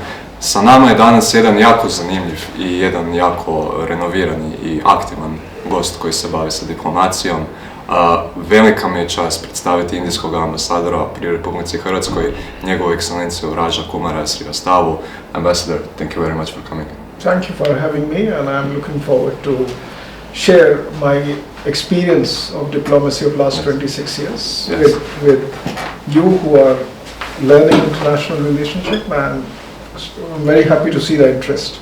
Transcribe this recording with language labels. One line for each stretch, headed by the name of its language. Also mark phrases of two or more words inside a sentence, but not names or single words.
Croatian: Sa nama je danas jedan jako zanimljiv i jedan jako renovirani i aktivan gost koji se bavi sa diplomacijom. Velika mi je čast predstaviti indijskog ambasadora pri Republici Hrvatskoj, njegovu ekscelenciju Raja Kumara Srivastavu.
English: Ambassador, thank you very much for coming. Thank you for having me, and I'm looking forward to share my experience of diplomacy of last 26 years with you who are learning international relationship, and I'm very happy to see the interest.